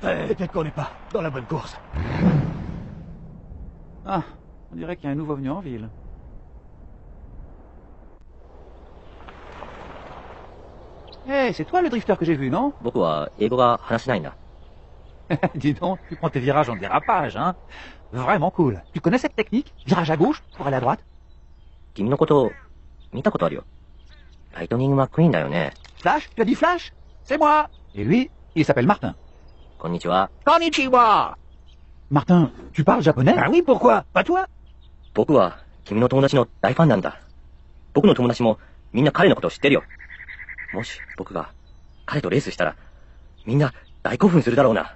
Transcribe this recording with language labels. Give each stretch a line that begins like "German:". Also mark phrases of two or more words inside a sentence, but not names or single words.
French: Peut-être qu'on n'est pas dans la bonne course. Ah, on dirait qu'il y a un nouveau venu en ville. Hé, c'est toi le drifter que j'ai vu, non?
Japanese: 僕は英語が話せないんだ。
French: Dis donc, tu prends tes virages en dérapage, hein? Vraiment cool. Tu connais cette technique? Virage à gauche pour aller à droite?
Japanese: 君のこと見たことあるよ。ライトニング・マックイーンだよね。
French: Flash? Tu as dit Flash? C'est moi. Et lui, il s'appelle Martin.
Japanese: こんにちは。 Konnichiwa.
French: Martin, tu parles japonais? Ah oui, pourquoi? Pas toi?
Japanese: 僕は君の友達の大ファンなんだ。僕の友達もみんな彼のことを知ってるよ。もし僕が彼とレースしたら、みんな大興奮するだろうな。